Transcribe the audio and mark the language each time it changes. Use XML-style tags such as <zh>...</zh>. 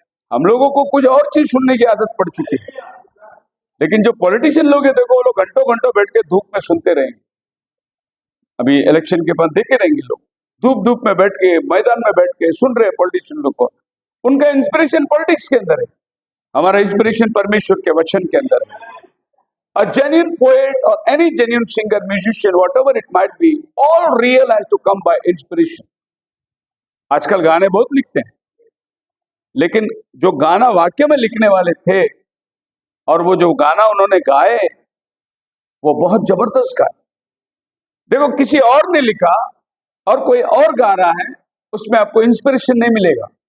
<hi>हम लोगों को कुछ और चीज सुनने की आदत पड़ चुकी है, लेकिन जो पॉलिटिशियन लोग हैं देखो, वो लोग घंटों घंटों बैठ के धूप में सुनते रहेंगे। अभी इलेक्शन के बाद देखे रहेंगे लोग धूप धूप में बैठ के, मैदान में बैठ के सुन रहे हैं पॉलिटिशियन लोग को। उनका इंस्पिरेशन पॉलिटिक्स के अंदर है, हमारा इंस्पिरेशन परमेश्वर के वचन के अंदर है।</hi> <en>A genuine poet or any genuine singer, musician, whatever it might be, all real has to come by inspiration.</en> <hi>आजकल गाने बहुत लिखते हैं, लेकिन जो गाना वाक्य में लिखने वाले थे और वो जो गाना उन्होंने गाए वो बहुत जबरदस्त गाए। देखो किसी और ने लिखा और कोई और गा रहा है, उसमें आपको इंस्पिरेशन नहीं मिलेगा।</hi>